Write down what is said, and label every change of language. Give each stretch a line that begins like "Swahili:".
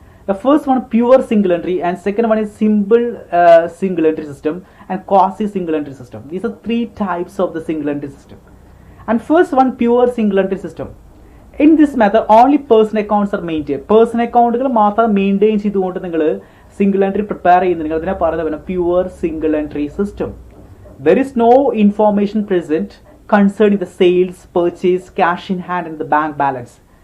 English: The first one pure single entry, and second one is simple single entry system and quasi single entry system. These are three types of the single entry system. And first one, pure single entry system. In this method only personal accounts are maintained.
Malayalam: Personal account മാത്രം maintain ചെയ്തുകൊണ്ട് നിങ്ങൾ single entry prepare ചെയ്യുന്നത് നിങ്ങൾ അതിനെ പറയുന്നത് pure single entry system.
English: There is no information present concerning the sales, purchase, cash in hand and the bank balance.